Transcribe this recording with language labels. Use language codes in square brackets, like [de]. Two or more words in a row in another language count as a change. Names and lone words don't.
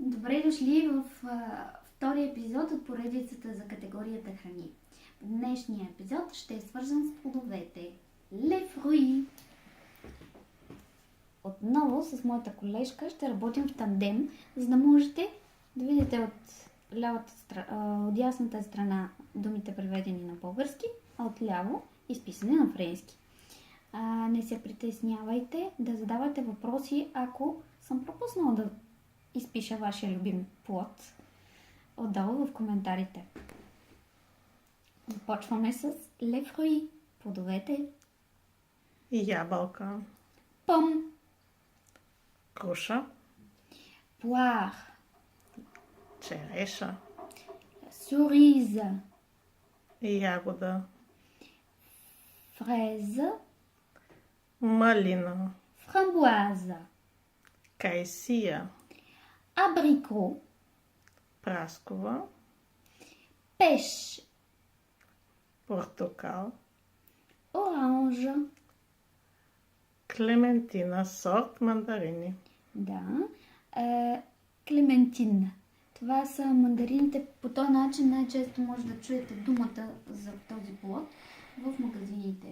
[bg] Добре дошли в втория епизод от поредицата за категорията храни. Днешният епизод ще е свързан с плодовете. [fr] Les fruits. [bg] Отново с моята колежка ще работим в тандем, за да можете да видите от дясната страна думите преведени на български, а от ляво изписани на френски. Не се притеснявайте да задавате въпроси, ако съм пропуснала да изпиша вашия любим плод отдолу в коментарите. Започваме с [fr] les fruits, [bg] плодовете. Ябълка, [fr] Пом, [bg] круша, [fr] poire, [bg] череша, [fr] cerise, [bg] ягода, [fr] fraise, [bg] малина, [fr] framboise, [bg] кайсия, [fr] abricot, [bg] праскова, [fr] pêche, [bg] портокал, [fr] orange. [bg] клементина, сорт мандарини. Да. Клементин. Това са мандарините. По този начин най-често може да чуете думата за този плод в магазините.